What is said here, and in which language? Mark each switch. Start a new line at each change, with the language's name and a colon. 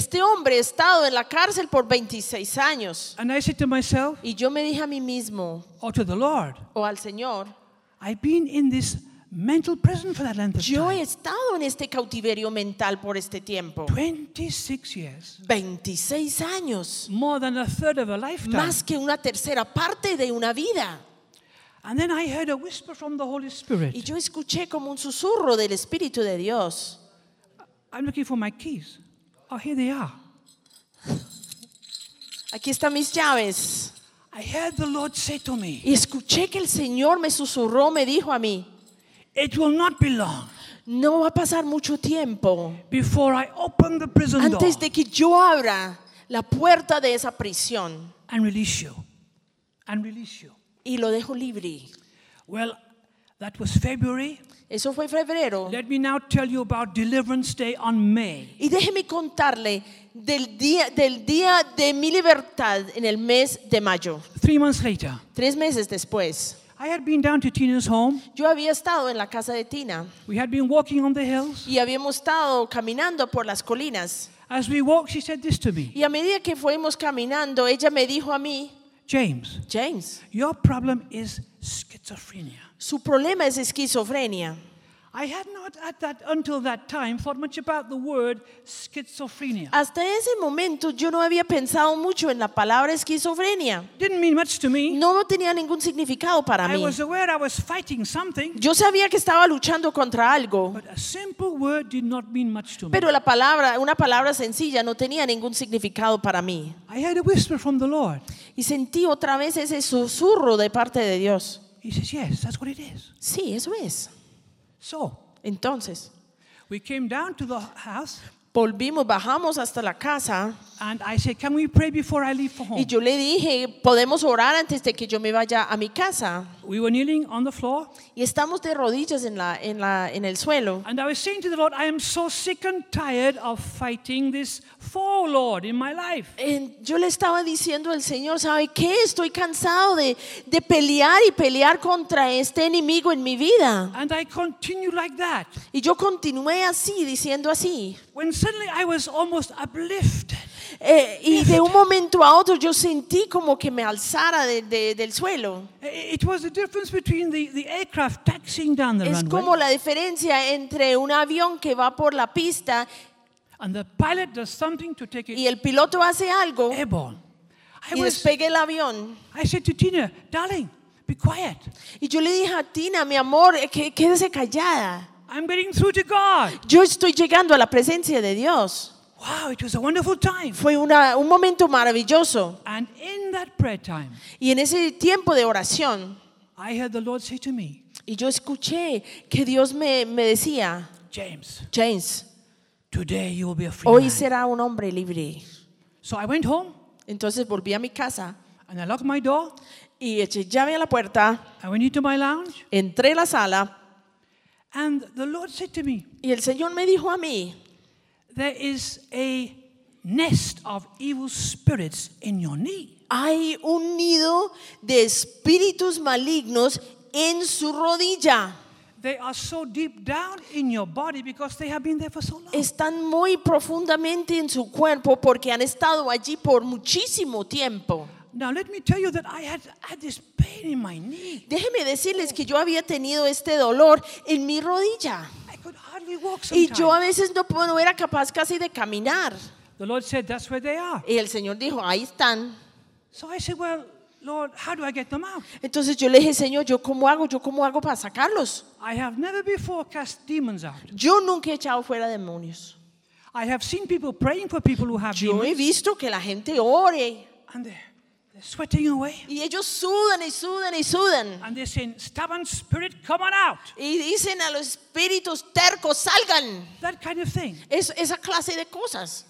Spanish: Este hombre ha estado en la cárcel por 26 años.
English: And I said to myself,
Spanish: y yo me dije a mí mismo,
English: or to the Lord,
Spanish: o al Señor,
English: "I've been in this mental prison for that length of time."
Spanish: Yo he estado en este cautiverio mental por este tiempo.
English: 26 years.
Spanish: 26 años.
English: More than a third of a lifetime.
Spanish: Más que una tercera parte de una vida.
English: And then I heard a whisper from the Holy Spirit.
Spanish: Y yo escuché como un susurro del Espíritu de Dios.
English: I'm looking for my keys. Oh, here they are.
Spanish: Aquí están mis llaves.
English: I heard the Lord say to me.
Spanish: Y escuché que el Señor me susurró, me dijo a mí.
English: It will not be long.
Spanish: No va a pasar mucho tiempo.
English: Before I open the prison door.
Spanish: Antes de que yo abra la puerta de esa prisión.
English: And release you. And release you.
Spanish: Y lo dejo libre.
English: Well, that was February.
Spanish: Eso fue febrero.
English: Let me now tell you about Deliverance Day on May.
Spanish: Y déjeme contarle del día de mi libertad en el mes de mayo.
English: 3 months later.
Spanish: 3 meses después.
English: I had been down to Tina's home.
Spanish: Yo había estado en la casa de Tina.
English: We had been walking on the hills.
Spanish: Y habíamos estado caminando por las colinas.
English: As we walked, she said this to me.
Spanish: Y a medida que fuimos caminando, ella me dijo a mí,
English: James, your problem is schizophrenia.
Spanish: Su problema es esquizofrenia.
English: I had not at that until that time thought much about the word schizophrenia.
Spanish: Hasta ese momento yo no había pensado mucho en la palabra esquizofrenia.
English: Didn't mean much to me.
Spanish: No tenía ningún significado para mí.
English: I was aware I was fighting something.
Spanish: Yo sabía que estaba luchando contra algo.
English: But a simple word did not mean much to me.
Spanish: Pero una palabra sencilla no tenía ningún significado para mí.
English: I heard a whisper from the Lord.
Spanish: Y sentí otra vez ese susurro de parte de Dios.
English: He says, "Yes, that's what it is."
Spanish: Sí, eso es.
English: So,
Spanish: entonces,
English: we came down to the house.
Spanish: Volvimos, bajamos hasta la casa.
English: And I said, "Can we pray before I leave for home?"
Spanish: Y yo le dije, "Podemos orar antes de que yo me vaya a mi casa."
English: We were kneeling on the floor.
Spanish: Y estamos de rodillas en el suelo.
English: And I was saying to the Lord, "I am so sick and tired of fighting this fall, Lord, in my life."
Spanish: Yo le estaba diciendo al Señor, "¿Sabe qué? Estoy cansado de pelear y pelear contra este enemigo en mi vida."
English: And I continued like that.
Spanish: Y yo continué así, diciendo así.
English: When suddenly I was almost uplifted.
Spanish: Y de un momento a otro yo sentí como que me alzara del suelo.
English: It was the difference between the aircraft taxiing down the runway.
Spanish: Es como la diferencia entre un avión que va por la pista.
English: And the pilot does something to take it.
Spanish: Y el piloto hace algo.
English: Airborne.
Spanish: Y despegue el avión.
English: I said to Tina, "Darling, be quiet."
Spanish: Y yo le dije a Tina, "Mi amor, quédese callada."
English: I'm getting through to God.
Spanish: Yo estoy llegando a la presencia de Dios.
English: Wow, it was a wonderful time.
Spanish: Fue un momento maravilloso.
English: And in that prayer time,
Spanish: y en ese tiempo de oración,
English: I heard the Lord say to me.
Spanish: Y yo escuché que Dios me decía,
English: James, today you will be a free
Spanish: hoy
English: man.
Spanish: Hoy será un hombre libre.
English: So I went home.
Spanish: Entonces volví a mi casa.
English: And I locked my door.
Spanish: Y eché llave a la puerta.
English: I went into my lounge.
Spanish: Entré a la sala.
English: And the Lord said to me.
Spanish: Y el Señor me dijo a mí.
English: There is a nest of evil spirits in your knee.
Spanish: Hay un nido de espíritus malignos en su rodilla.
English: They are so deep down in your body because they have been there for so long.
Spanish: Están muy profundamente en su cuerpo porque han estado allí por muchísimo tiempo.
English: Now let me tell you that I had this pain in my knee.
Spanish: Déjeme decirles que yo había tenido este dolor en mi rodilla. Y yo a veces no era capaz casi de caminar.
English: The Lord said, "That's where they are."
Spanish: Y el Señor dijo, ahí están.
English: So I said, "Well, Lord, how do I get them out?"
Spanish: Entonces yo le dije, "Señor, ¿yo cómo hago para sacarlos?"
English: I have never before cast demons out.
Spanish: Yo nunca he echado fuera demonios.
English: I have seen people praying for people who have demons.
Spanish: Yo he visto que la gente ore.
English: And they're They're sweating away.
Spanish: Y ellos sudan y sudan y sudan.
English: And they're saying, "Stubborn spirit, come on out."
Spanish: Y dicen a los espíritus tercos, salgan.
English: That kind of thing.
Spanish: Esa clase de cosas.